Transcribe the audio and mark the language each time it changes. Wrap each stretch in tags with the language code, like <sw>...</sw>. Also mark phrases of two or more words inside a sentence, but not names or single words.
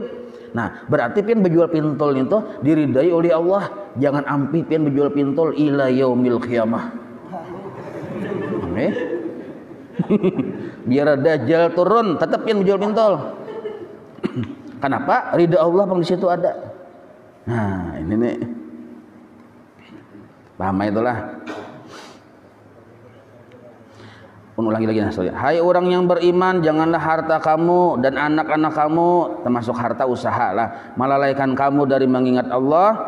<id>Nah, berarti pian berjual pintol itu diridhai oleh Allah. Jangan ampi pian berjual pintol</id> <ar>إلى يوم القيامة.</ar> <id>Biar Dajjal turun tetap pian berjual pintol. Kenapa? Ridha Allah bang di situ ada. Nah, ini nih. Paham itulah. Ulangi lagi nah, hai orang yang beriman, janganlah harta kamu dan anak-anak kamu, termasuk harta usaha lah, melalaikan kamu dari mengingat Allah.</id>